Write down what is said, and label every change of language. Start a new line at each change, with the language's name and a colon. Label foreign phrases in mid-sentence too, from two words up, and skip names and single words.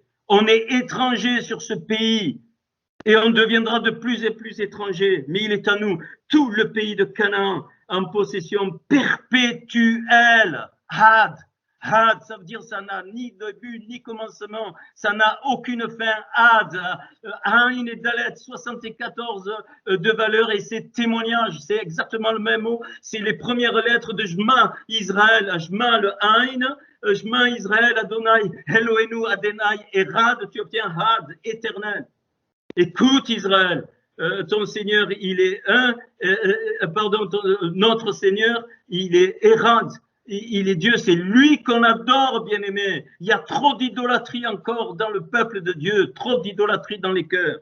French: On est étranger sur ce pays et on deviendra de plus en plus étranger, mais il est à nous, tout le pays de Canaan, en possession perpétuelle. Had, ça veut dire ça n'a ni début ni commencement, ça n'a aucune fin. Had, Ain et Dalet, 74 de valeur, et c'est témoignage, c'est exactement le même mot, c'est les premières lettres de Shema Israël, Shema le Ain,
Hebrew: שמע ישראל ה' אלוהינו ה' אחד,
French: tu obtiens Had, éternel. Écoute Israël, ton Seigneur, il est un, notre Seigneur, il est Erad, il est Dieu, c'est lui qu'on adore, bien-aimé. Il y a trop d'idolâtrie encore dans le peuple de Dieu, trop d'idolâtrie dans les cœurs.